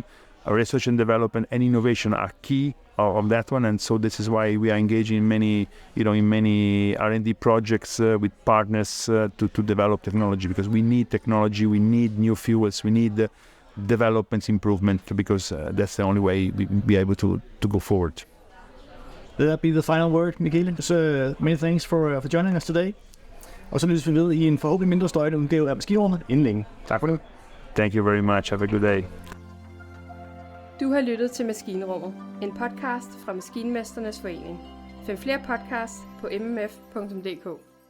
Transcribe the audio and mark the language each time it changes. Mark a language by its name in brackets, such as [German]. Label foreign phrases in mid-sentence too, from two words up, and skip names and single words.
[English] Research and development and innovation are key of that one, and so this is why we are engaging in many R&D projects with partners to develop technology, because we need technology, we need new fuels, we need development improvement, because that's the only way we be able to go forward. Will that be the final word, Michele? So many thanks for joining us today. [Danish] Og så lyttes vi ved i en forhåbentlig mindre støjende udgave af Maskinrummet inden længe. Tak for det. [English] Thank you very much. Have a good day. [Danish] Du har lyttet til Maskinrummet, en podcast fra Maskinmesternes Forening. Find flere podcasts på mmf.dk.